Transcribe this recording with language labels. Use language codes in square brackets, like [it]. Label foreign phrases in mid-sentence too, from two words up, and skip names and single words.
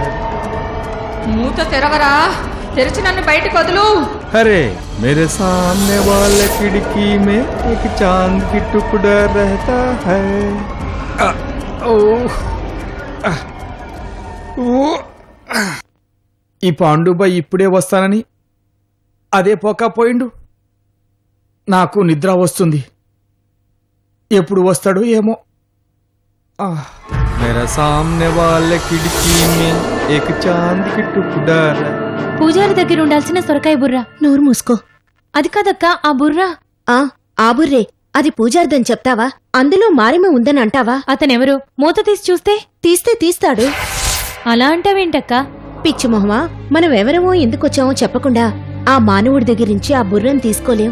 [te] మూత తెరవరా, తెరిచి నన్ను బయటకు వదులు. [hi] अरे मेरे सामने वाले खिड़की में एक चांद की टुकड़ा रहता है. [te] ఈ పాండుబాయ్ ఇప్పుడే వస్తానని అదే పోకపోయిండు. నాకు నిద్ర వస్తుంది, ఎప్పుడు వస్తాడో ఏమో. [hi] मेरा सामने वाले खिड़की में एक चांद की टुकड़ा है. [te] పూజారి దగ్గర ఉండాల్సిన సొరకాయ బుర్ర. నోరు మూసుకో. అది కాదక్కా, ఆ బుర్ర. ఆ బుర్రే. అది పూజారిదని చెప్తావా? అందులో మారేమ ఉందని అంటావా? అతనెవరు? మూత తీసి చూస్తే తీస్తే తీస్తాడు. అలా అంటావేంటక్కా? పిచ్చి మొహమా, మనం ఎవరమో ఎందుకొచ్చామో చెప్పకుండా ఆ మానవుడి దగ్గర నుంచి ఆ బుర్రను తీసుకోలేం.